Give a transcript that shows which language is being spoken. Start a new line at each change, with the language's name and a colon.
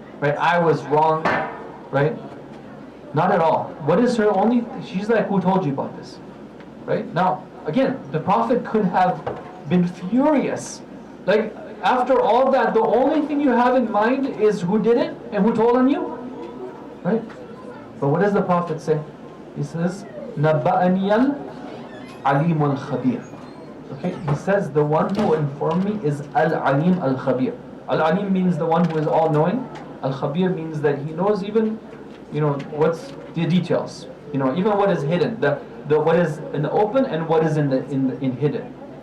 English: Right? I was wrong. Right? Not at all. What is her only? She's like, who told you about this? Right? Now, again, the Prophet could have been furious. Like, after all that, the only thing you have in mind is who did it and who told on you? Right? But what does the Prophet say? He says,
Arabic: نَبَّأَنِيَ الْعَلِيمُ الْخَبِيرُ.
English: Okay, he says the one who informed me is Al-Alim Al-Khabir. Al-Alim means the one who is all-knowing. Al-Khabir means that he knows even, what's the details. Even what is hidden, the what is in the open and what is in hidden.